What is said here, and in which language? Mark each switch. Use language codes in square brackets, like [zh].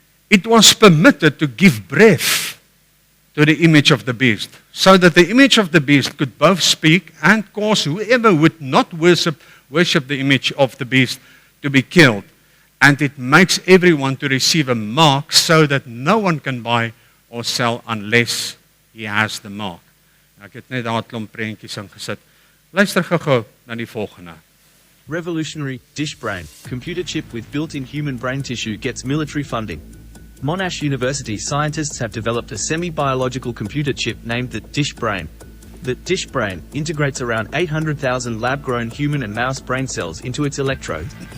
[en] It was permitted to give breath to the image of the beast, so that the image of the beast could both speak and cause whoever would not worship the image of the beast to be killed. And it makes everyone to receive a mark so that no one can buy or sell unless he has the mark. [af] Nou, ek het net daar 'n klomp prentjies ingesit. Luister gou na die volgende. [en] Revolutionary dish brain, computer chip with built-in human brain tissue gets military funding. Monash University scientists have developed a semi-biological computer chip named the Dish Brain. The Dish Brain integrates around 800,000 lab-grown human and mouse brain cells into its electrodes.